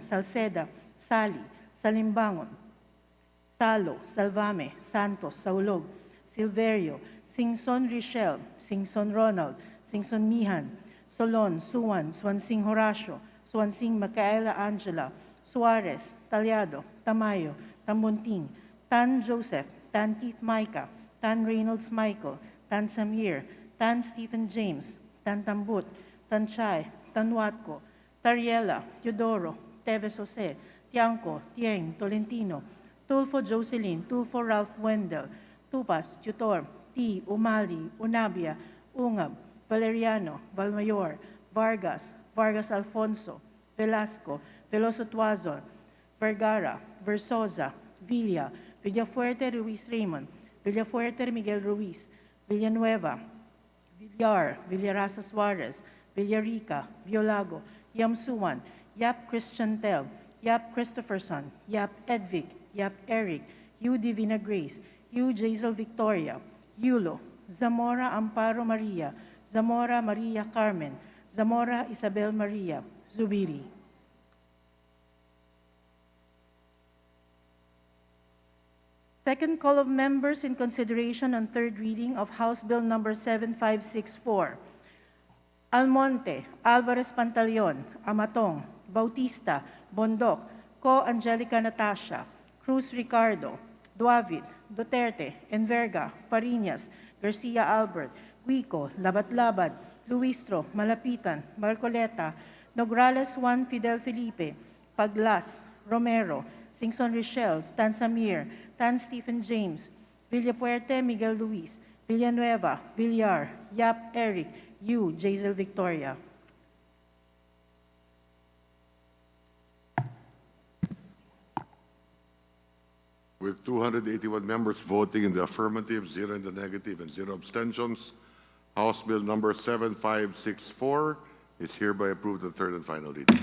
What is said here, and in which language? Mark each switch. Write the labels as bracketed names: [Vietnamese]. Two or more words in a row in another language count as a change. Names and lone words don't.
[English] Salceda, Sali, Salimbangon, Salo, Salvame, Santos, Saulog, Silverio, Singson Richel, Singson Ronald, Singson Mihan, Solon, Suwan, Swansing Horacio, Swansing Micaela Angela, Suarez, Talyado, Tamayo, Tambunting, Tan Joseph, Tan Keith Micah, Tan Reynolds Michael, Tan Samir, Tan Stephen James, Tan Tambut, Tan Chay, Tan Watco, Tariela, Teodoro, Teves Jose, Tiangco, Tieng, Tolentino, Tulfo Jocelyn, Tulfo Ralph Wendell, Tupas, Tutor, T. Umali, Unabia, Ungab, Valeriano, Valmayor, Vargas, Vargas Alfonso, Velasco, Veloso Tuazon, Vergara, Versosa, Villa, Villafuerte Ruiz Raymond, Villafuerte Miguel Ruiz, Villanueva, Villar, Villarasa Suarez, Villarica, Violago, Yamsuan, Yap Christian Tel, Yap Christopherson, Yap Edvic, Yap Eric, Yu Divina Grace, Yu Jazel Victoria, Yulo, Zamora Amparo Maria, Zamora Maria Carmen, Zamora Isabel Maria, Zubiri. Second call of members in consideration on third reading of House Bill Number 7564. Almonte, Alvarez Pantaleon, Amatong, Bautista, Bondoc, Co Angelica Natasha, Cruz Ricardo, Duavid, Duterte, Enverga, Fariñas, Garcia Albert, Guico, Labat-Labat, Luistro, Malapitan, Marcoleta, Nograles Juan Fidel Felipe, Paglas, Romero, Singson Richel, Tan Samir, Tan Stephen James, Villapuerte Miguel Luis, Villanueva, Villar, Yap Eric, Yu Jazel Victoria. With 281 members voting in the affirmative, 0 in the negative, and 0 abstentions, House Bill Number 7564 is hereby approved on third and final reading.